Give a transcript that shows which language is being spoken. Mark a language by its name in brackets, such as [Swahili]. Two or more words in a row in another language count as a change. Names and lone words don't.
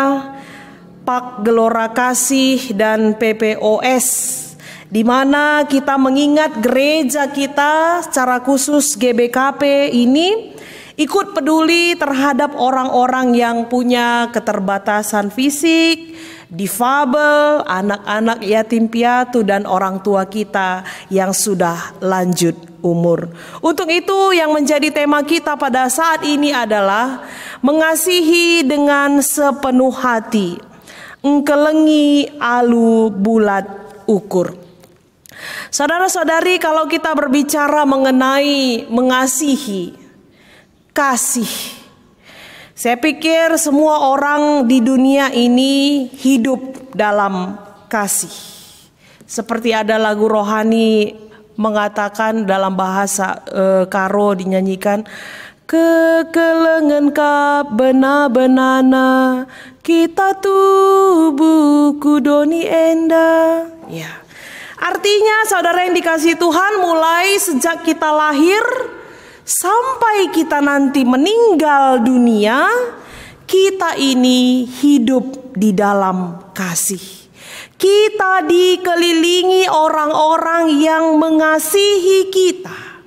[Indonesian] Pak Gelora Kasih dan PPOS, di mana kita mengingat gereja kita secara khusus GBKP ini ikut peduli terhadap orang-orang yang punya keterbatasan fisik, difabel, anak-anak yatim piatu dan orang tua kita yang sudah lanjut umur. Untuk itu yang menjadi tema kita pada saat ini adalah mengasihi dengan sepenuh hati, [Batak Karo] engkelengi alu bulat ukur. [Indonesian] Saudara-saudari, kalau kita berbicara mengenai mengasihi, kasih, saya pikir semua orang di dunia ini hidup dalam kasih. Seperti ada lagu rohani mengatakan dalam bahasa Karo dinyanyikan, [Batak Karo] kekelengan ka bena-benana kita tubuh kudoni enda. [Indonesian] Ya, artinya saudara yang dikasihi Tuhan, mulai sejak kita lahir sampai kita nanti meninggal dunia, kita ini hidup di dalam kasih. Kita dikelilingi orang-orang yang mengasihi kita.